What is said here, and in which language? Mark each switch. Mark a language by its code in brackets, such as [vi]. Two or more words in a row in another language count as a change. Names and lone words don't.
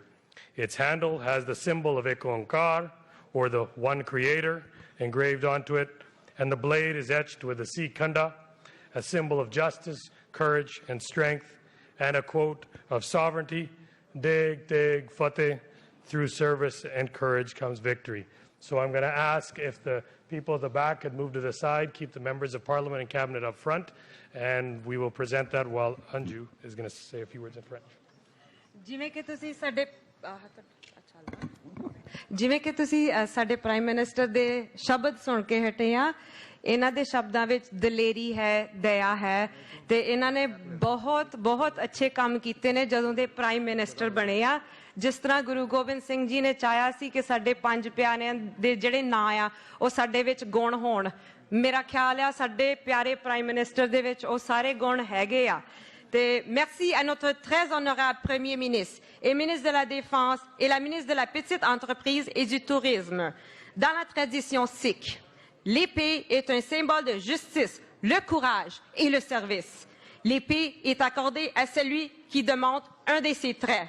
[en] Its handle has the symbol of Ek Onkar, or the One Creator, engraved onto it, and the blade is etched with the Sikh Khanda, a symbol of justice, courage, and strength, and a quote of sovereignty, [pa] ਦੇਗ ਦੇਗ ਫ਼ਤਿਹ, [en] through service and courage comes victory. So I'm going to ask if the people at the back could move to the side, keep the members of Parliament and Cabinet up front, and we will present that while Anju is going to say a few words in French. [pa] ਜਿਵੇਂ ਕਿ ਤੁਸੀਂ ਸਾਡੇ [en] prime minister [pa] ਦੇ ਸ਼ਬਦ ਸੁਣ ਕੇ ਹਟੇ ਆ ਇਹਨਾਂ ਦੇ ਸ਼ਬਦਾਂ ਵਿੱਚ ਦਲੇਰੀ ਹੈ ਦਇਆ ਹੈ ਤੇ ਇਹਨਾਂ ਨੇ ਬਹੁਤ ਬਹੁਤ ਅੱਛੇ ਕੰਮ ਕੀਤੇ ਨੇ ਜਦੋਂ ਦੇ [en] prime minister [pa] ਬਣੇ ਆ ਜਿਸ ਤਰ੍ਹਾਂ ਗੁਰੂ ਗੋਬਿੰਦ ਸਿੰਘ ਜੀ ਨੇ ਚਾਹਿਆ ਸੀ ਕਿ ਸਾਡੇ 5 ਪਿਆਰਿਆਂ ਦੇ ਜਿਹੜੇ ਨਾਂ ਆ ਉਹ ਸਾਡੇ ਵਿੱਚ ਗੁਣ ਹੋਣ ਮੇਰਾ ਖਿਆਲ ਆ ਸਾਡੇ ਪਿਆਰੇ [en] prime minister [pa] ਦੇ ਵਿੱਚ ਉਹ ਸਾਰੇ ਗੁਣ ਹੈਗੇ ਆ [fr] Merci à notre très honorable Premier ministre et ministre de la Défense et la ministre de la Petite Entreprise et du Tourisme Dans la tradition sikh, l'épée est un symbole de justice, le courage et le service. [pa] L'épée est accordée à celui qui démontre un de ses traits.